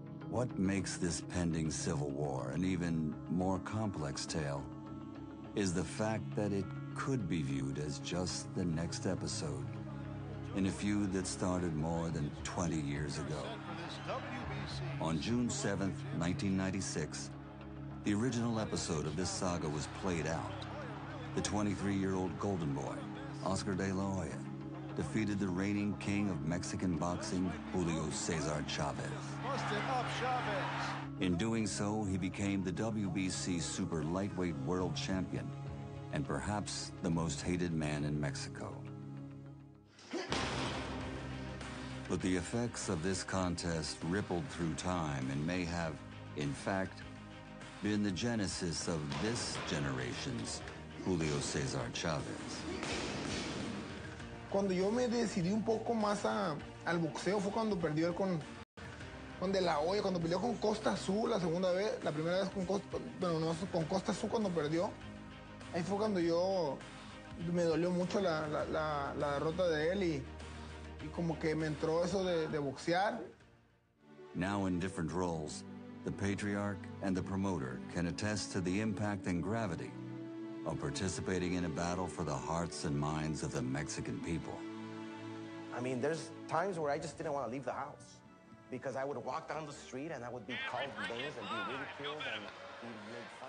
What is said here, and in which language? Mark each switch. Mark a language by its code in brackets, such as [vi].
[en] What makes this pending civil war an even more complex tale is the fact that it could be viewed as just the next episode in a feud that started more than 20 years ago. On June 7th, 1996, the original episode of this saga was played out. The 23-year-old golden boy, Oscar de la Hoya, defeated the reigning king of Mexican boxing, Julio Cesar Chavez. Busted up Chavez. In doing so, he became the WBC super lightweight world champion and perhaps the most hated man in Mexico. But the effects of this contest rippled through time and may have, in fact, been the genesis of this generation's Julio Cesar Chavez. [es] Cuando yo me decidí un poco más al boxeo fue cuando perdió él con De La Hoya, cuando peleó con Costa Azul la segunda vez, la primera vez con Costa Azul cuando perdió. Ahí fue cuando me dolió mucho la derrota de él y como que me entró eso de boxear. [en] Now in different roles, the patriarch and the promoter can attest to the impact and gravity of participating in a battle for the hearts and minds of the Mexican people. I mean, there's times where I just didn't want to leave the house because I would walk down the street and I would be called names and be ridiculed and be made fun.